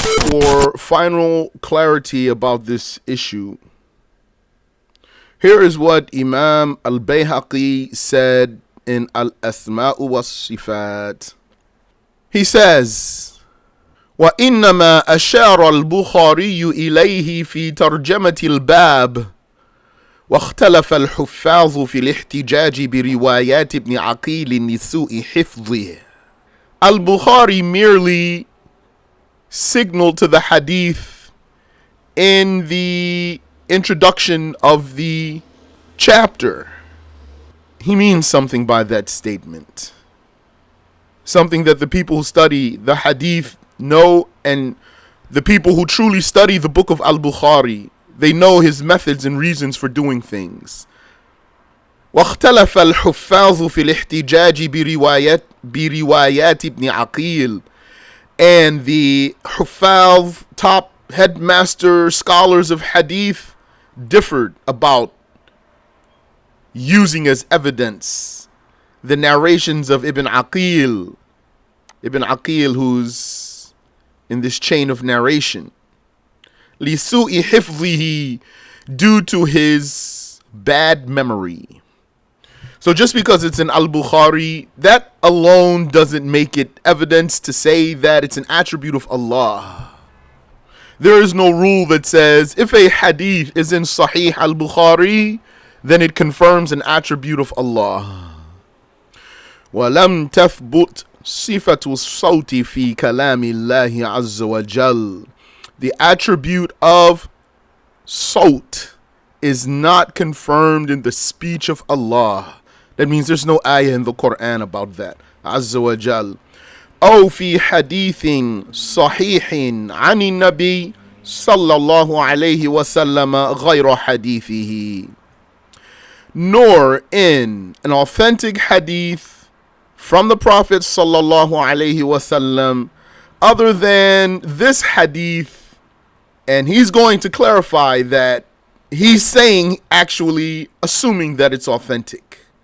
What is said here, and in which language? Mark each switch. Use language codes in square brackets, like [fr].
[en] For final clarity about this issue, here is what Imam Al-Bayhaqi said in Al-Asma' wa Sifat. He says, [ar] وَإِنَّمَا أَشَارَ الْبُخَارِيُّ إِلَيْهِ فِي تَرْجَمَةِ الْبَابِ واختلف الحفاظ في الاحتجاج بروايات ابن عقيل لسوء حفظه. [en] Al-Bukhari merely signaled to the hadith in the introduction of the chapter. He means something by that statement. Something that the people who study the hadith know, and the people who truly study the book of Al-Bukhari, they know his methods and reasons for doing things. [ar] واختلف الحفاظ في الاحتجاج بروايات ابن عقيل. [en] And the Huffaz, top headmaster scholars of hadith, differed about using as evidence the narrations of Ibn Aqil, who's in this chain of narration. [ar] لِسُوءِ حِفْظِهِ, [en] due to his bad memory. So just because it's in Al-Bukhari, that alone doesn't make it evidence to say that it's an attribute of Allah. There is no rule that says if a hadith is in Sahih al-Bukhari, then it confirms an attribute of Allah. [ar] وَلَمْ تَثْبُتْ صِفَةُ الصَّوْتِ فِي كَلَامِ اللَّهِ عَزَّ وَجَلَّ. [en] The attribute of sawt is not confirmed in the speech of Allah. That means there's no ayah in the Quran about that. Azza wa Jal. [ar] أو في حديث صحيح عن النبي صلى الله عليه وسلم غير حديثه. [en] Nor in an authentic hadith from the Prophet sallallahu alaihi wasallam other than this hadith, and he's going to clarify that he's saying, actually assuming that it's authentic.